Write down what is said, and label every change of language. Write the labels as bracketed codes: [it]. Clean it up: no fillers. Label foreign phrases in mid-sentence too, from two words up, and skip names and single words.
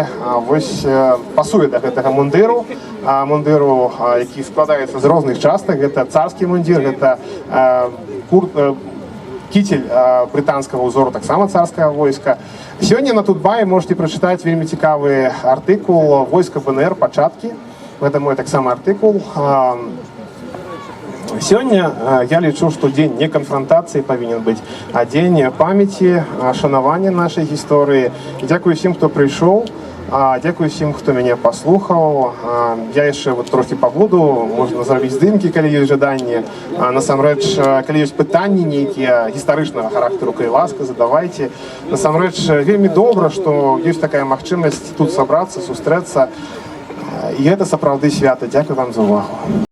[be] Вось пасуе да гэтага мундыру, які складаецца з розных частак. Гэта царскі мундзір, гэта кітель брытанскага ўзору, таксама царскага войска. Сёння на Тутбаі можете прачытаць вельмі цікавы артыкул «Войска БНР. Пачаткі». Гэта мой таксама артыкул. [ru] Сегодня я лічу, что день не конфронтации повинен быть, а день памяти, шанавання нашей истории. Дякую всем, кто пришел, дякую всем, кто меня послухал. Я еще вот трохи побуду, можно [be] зрабіць здымки, калі есть жаданне. Насамрэч, калі есть пытанні нейкія гістарычнага характару, калі ласка, задавайте. Насамрэч, вельмі добра, [ru] что есть такая магчымасць тут собраться, сустрэцца. И это [be] сапраўды свята. Дякую вам за увагу.